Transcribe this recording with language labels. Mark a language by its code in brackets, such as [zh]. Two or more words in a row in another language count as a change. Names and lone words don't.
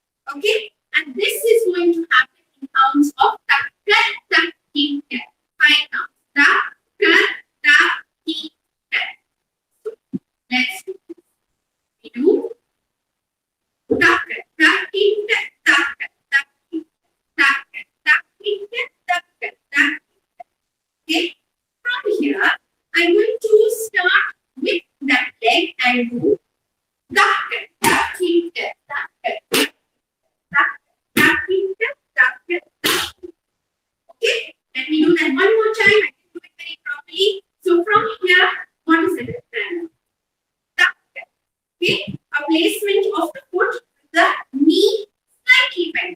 [en] Okay, and this is going to happen in terms of [om] takka, takki, [en] 5 counts. [om] Takka, takki, [en] so let's do this. We do [om] takka, takki, takka, takki, takka, takki, takka, takki. [en] Okay, from here I'm going to start with that leg and do [om] takka, takki, takka. [en] Okay, let me do that one more time. I can do it very properly. So from here, what is it? Okay, a placement of the foot, the knee slightly bent.